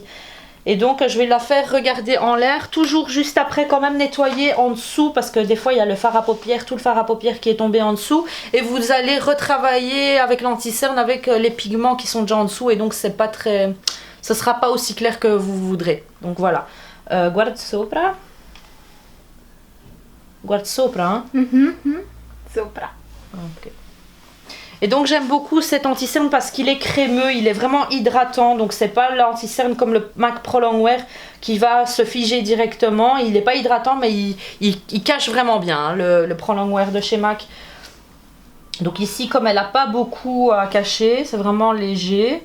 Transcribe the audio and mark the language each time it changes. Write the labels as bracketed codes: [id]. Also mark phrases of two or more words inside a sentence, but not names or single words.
[fr] Et donc je vais la faire regarder en l'air, toujours juste après quand même nettoyer en dessous, parce que des fois il y a le fard à paupières, tout le fard à paupières qui est tombé en dessous, et vous allez retravailler avec l'anti-cerne avec les pigments qui sont déjà en dessous, et donc c'est pas très, ce sera pas aussi clair que vous voudrez. Donc voilà, [it] guarda sopra, hein. Sopra. [fr] Ok. Et donc j'aime beaucoup cet anti-cerne parce qu'il est crémeux, il est vraiment hydratant. Donc c'est pas l'anti-cerne comme le MAC Pro Longwear qui va se figer directement. Il n'est pas hydratant mais il cache vraiment bien, hein, le Pro Longwear de chez MAC. Donc ici comme elle n'a pas beaucoup à cacher, c'est vraiment léger.